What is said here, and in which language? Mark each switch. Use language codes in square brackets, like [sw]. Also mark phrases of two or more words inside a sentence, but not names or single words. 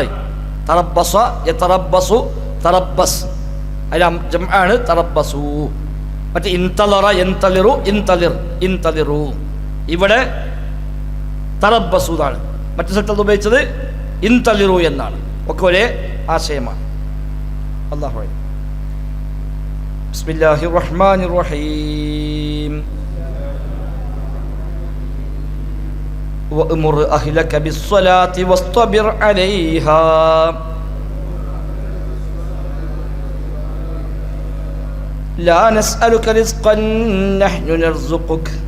[ar] تربص، يتربص، تربص, [ml] അതിൻ്റെ ജംആണ് തറബസു. മറ്റേ [ar] انتظر، ينتظر، انتظر، انتظروا. [ml] ഇവിടെ തറബസു എന്നാണ്. മറ്റു സ്ഥലത്ത് ഉപയോഗിച്ചത് ഇൻതലിറു എന്നാണ്. ഒക്കെ ഒരേ ആശയമാണ്. [ar] الله أكبر. بسم الله الرحمن الرحيم وأمر أهلك بالصلاة واصطبر عليها لا نسألك رزقا نحن نرزقك